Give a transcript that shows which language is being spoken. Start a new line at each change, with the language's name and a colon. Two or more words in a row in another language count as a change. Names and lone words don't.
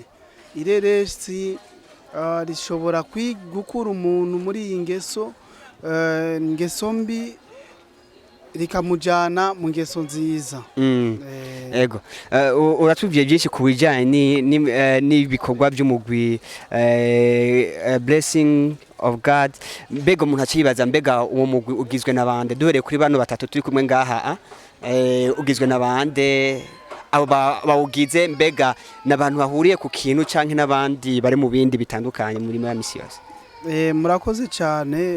Rundi: Ireresi rishobora gukura umuntu muri iyi ngeso mbi rikamujana mu ngeso nziza. Ego uratubwiye byinshi ku bijyanye n'ibikorwa by'umugwi blessing of God. Mbega umuntu akibaza, mbega uwo mugwi ugizwe n'abande? Duhereye kuri bano batatu turi kumwe ngaha, ugizwe n'abande? Abo bawugize mbega n'abantu bahuriye ku kintu canke n'abandi bari mu bindi bitandukanye muri ya misi yose? Murakoze cyane.